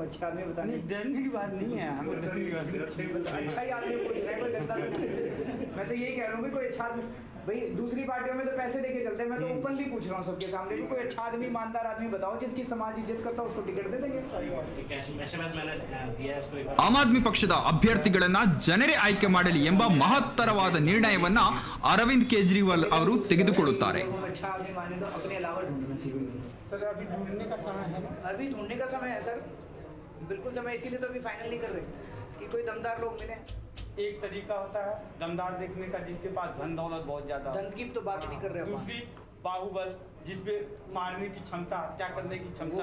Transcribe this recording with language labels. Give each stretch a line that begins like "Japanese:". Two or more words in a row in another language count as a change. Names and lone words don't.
Hindi: अच्छे आदमी बताने डरने की बात नहीं है, हमें डरने की बात नहीं है। अच्छा ही आदमी पूछ रहा है, कोई डरता नहीं। मैं तो यही कह रहा हूँ कोई अच्छा आदमी, भाई दूसरी पार्टियों में तो पैसे देके चलते हैं, मैं तो ओपनली पूछ रहा हूँ सबके सामने भी कोई अच्छा आदमी, ईमानदार आदमी बताओ जिसकी समाज इज्जत करता है, उसको टिकट दे देंगे।
Kannada: ಆಮ್ ಆದ್ಮಿ ಪಕ್ಷದ ಅಭ್ಯರ್ಥಿಗಳನ್ನ ಜನರೇ ಆಯ್ಕೆ ಮಾಡಲಿ ಎಂಬ ಮಹತ್ತರವಾದ ನಿರ್ಣಯವನ್ನ ಅರವಿಂದ್ ಕೇಜ್ರಿವಾಲ್ ಅವರು ತೆಗೆದುಕೊಳ್ಳುತ್ತಾರೆ.
Hindi: सर अभी ढूंढने का समय है ना? अभी ढूंढने का समय है सर, बिल्कुल समय, इसीलिए तो अभी फाइनल नहीं कर रहे कि कोई दमदार लोग मिले। एक तरीका होता है दमदार देखने का जिसके पास धन दौलत बहुत ज्यादा, धन की तो बात नहीं कर रहे, दूसरी बाहुबल जिसपे मारने की क्षमता, हत्या करने की क्षमता,